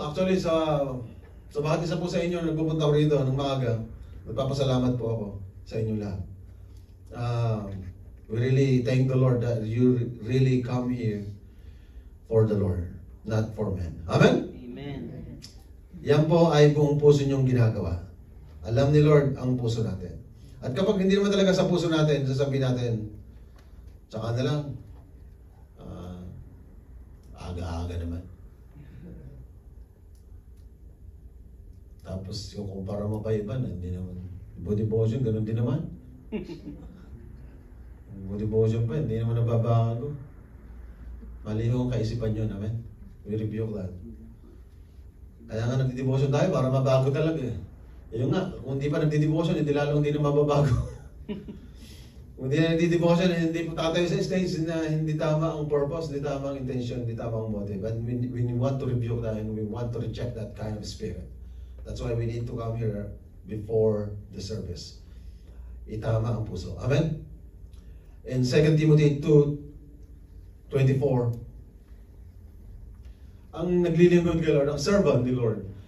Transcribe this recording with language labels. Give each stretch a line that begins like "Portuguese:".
Filipino: Actually sa bawat isa po sa inyo nagpupunta ko rito ng maaga, nagpapasalamat po ako sa inyo lahat.
English: We really thank the Lord that you really come here for the Lord, not for men. Amen? Amen.
Filipino: Yan po ay buong puso niyong ginagawa. Alam ni Lord ang puso natin. At kapag hindi naman talaga sa puso natin, sasabihin natin, tsaka na lang, aga-aga naman. Tapos yung kumpara mo pa iba, hindi naman. Body devotion, ganun din naman. Body devotion pa, hindi naman nababago. Mali ho ang kaisipan nyo namin.
English: We rebuke that.
Filipino: Kaya nga nagdi-devotion tayo para mabago talaga eh. Yun nga, kung hindi pa nagdi-devotion, hindi lalong hindi na mababago. Kung hindi na nagdi-devotion, hindi po tatayo sa stage na hindi tama ang purpose, hindi tama ang intention, hindi tama ang motive.
English: And we want to rebuke that and we want to reject that kind of spirit. That's why we need to come here before the service.
Filipino: Itama ang puso. Amen? In 2 Timothy 2:24, ang naglilingkod kay Lord, ang servant ni Lord.